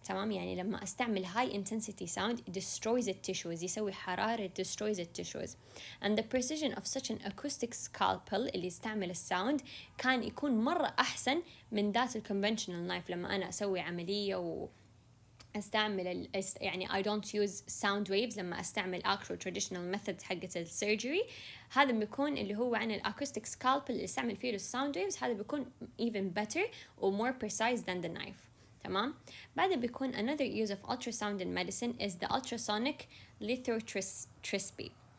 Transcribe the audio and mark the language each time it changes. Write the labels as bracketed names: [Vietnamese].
[English] تمام يعني [Arabic] لما استعمل [English] high intensity sound it destroys the tissues [Arabic] يسوي حرارة [English] destroys the tissues. And the precision of such an acoustic scalpel [Arabic] اللي يستعمل الساوند كان يكون مرة أحسن من ذات [English] conventional knife. [Arabic] لما أنا أسوي عملية استعمل يعني [English] I don't use sound waves [Arabic] لما استعمل [English] actual traditional methods [Arabic] حقت السيرجري. هذا بيكون اللي هو عن الأكوستيك scalpel اللي استعمل فيه الساوند waves هذا بيكون [English] even better or more precise than the knife. [Arabic] تمام. بعد بيكون [English] another use of ultrasound in medicine is the ultrasonic lithotripsy.